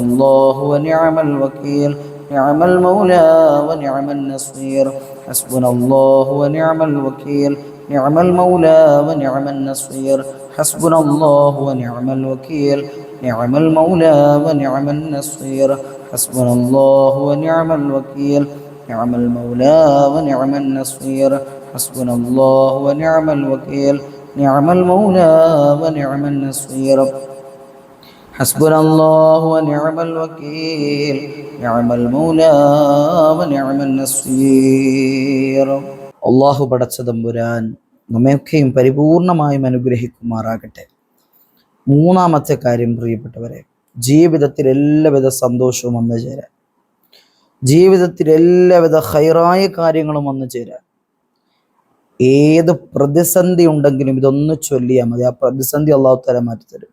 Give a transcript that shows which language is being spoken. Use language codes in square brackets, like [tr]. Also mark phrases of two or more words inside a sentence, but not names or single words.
[ar] الله ونعم الوكيل نعم المولى ونعم النصير حسبنا الله ونعم الوكيل نعم المولى ونعم النصير حسبنا الله ونعم الوكيل نعم المولى ونعم النصير حسبنا الله ونعم الوكيل نعم المولى ونعم النصير حسبنا الله ونعم الوكيل نعم المولى ونعم النصير حسبنا الله ونعم الوكيل نعم المولى ونعم النصير [ml] അള്ളാഹു പടച്ച തമ്പുരാൻ നമ്മയൊക്കെയും പരിപൂർണമായും അനുഗ്രഹിക്കുമാറാകട്ടെ. മൂന്നാമത്തെ കാര്യം പ്രിയപ്പെട്ടവരെ, ജീവിതത്തിൽ എല്ലാവിധ സന്തോഷവും വന്നു ചേരാൻ, ജീവിതത്തിൽ എല്ലാവിധ ഹൈറായ കാര്യങ്ങളും വന്നു ചേരാൻ, ഏത് പ്രതിസന്ധി ഉണ്ടെങ്കിലും ഇതൊന്ന് ചൊല്ലിയാൽ മതി, ആ പ്രതിസന്ധി അള്ളാഹു തആല മാറ്റിത്തരും.